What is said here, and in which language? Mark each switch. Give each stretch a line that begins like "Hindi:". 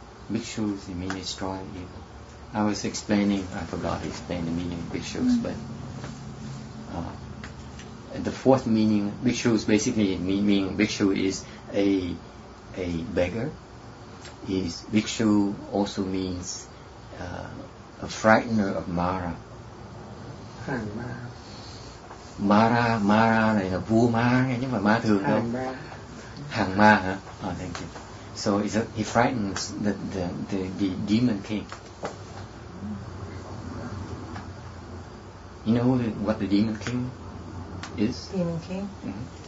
English: Bhikshus, it means destroy evil. I was explaining, I forgot to explain the meaning of bhikshus, but the fourth meaning, bhikshus basically meaning bhikshu is a beggar. Bhikshu also means a frightener of Mara.
Vietnamese: Mara này là vua ma nghe, chứ không phải ma thường đâu. Hàng ma hả?
English: Thank you. So he frightens the demon king. You know what the demon king is? Demon king? Mm-hmm.